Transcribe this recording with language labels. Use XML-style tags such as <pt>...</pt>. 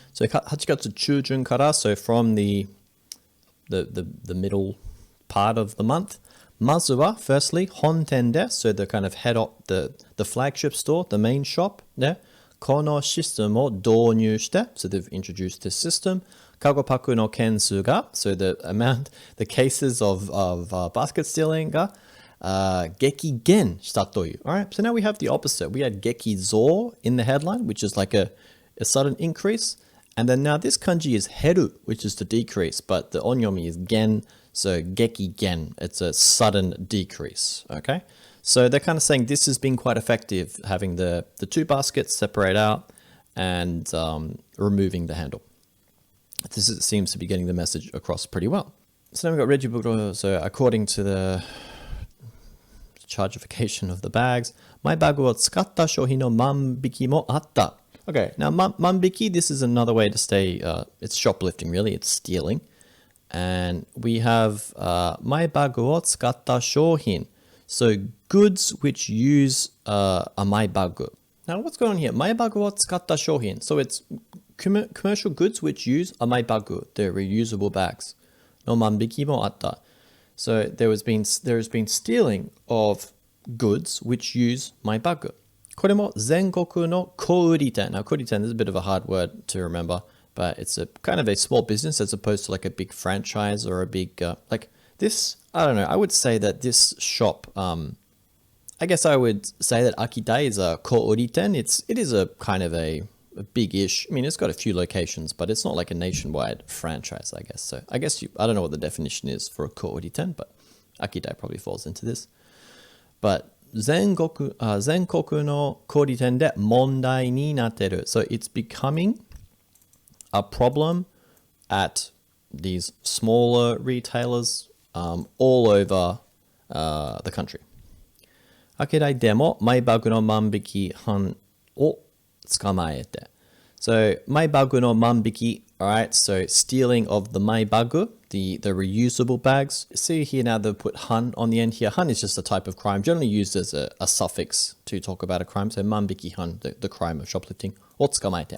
<en>So</en> <ja>8月中旬から,</ja> <en>so from the middle part of the month. まずは firstly,</en> <ja>本店で,</ja> <en>so the kind of the flagship store, the main shop</en> <ja>で、このシステムを導入して,</ja> <en>so they've introduced this system.</en> <ja>カゴパクの件数が,</ja> <en>so the cases of basket stealing</en> <ja>が、激減したという.</ja> <en>Alright, so now we have the opposite. We had 激増 in the headline, which is like a sudden increase. And then now this kanji is heru, which is to decrease, but the onyomi is gen, so geki gen. It's a sudden decrease, okay? So they're kind of saying this has been quite effective, having the two baskets separate out and removing the handle. Seems to be getting the message across pretty well. So now we've got Regiburo. So according to the chargification of the bags,</en> <ja>マイバッグを使った商品の万引きもあった.</ja> <en>Okay, now 万引き, this is another way to say it's shoplifting, really. It's stealing. And we have</en> <ja>マイバッグを使った商品.</ja> <en>So goods which use a マイバッグ. Now what's going on here?</en> <ja>マイバッグを使った商品.</ja> <en>So it's commercial goods which use a マイバッグ. They're reusable bags.</en> <ja>の万引きもあった.</ja> <en>So there has been stealing of goods which use マイバッグ.</en> <ja>これも全国の小売店.</ja> <en>Now, 小売店is a bit of a hard word to remember, but it's a kind of a small business as opposed to like a big franchise or a big, like this, I don't know, I would say that this shop, I guess I would say that Akita is a 小売店. It is a kind of a big-ish, I mean, it's got a few locations, but it's not like a nationwide franchise, I guess. So I guess I don't know what the definition is for a 小売店, but Akita probably falls into this.</en> <ja>But 全国の小売店で問題になってる.</ja> <en>So it's becoming a problem at these smaller retailers all over the country.</en> <ja>アキダイでもマイバッグの万引き犯を捕まえて.</ja> <en>So</en> <ja>マイバッグの万引き,</ja> <en>alright, so stealing of the マイバッグ, the reusable bags. See here now they've put han on the end here. Han is just a type of crime, generally used as a suffix to talk about a crime. So 万引き犯, the crime of shoplifting.</en> <ja>を捕まえて.</ja>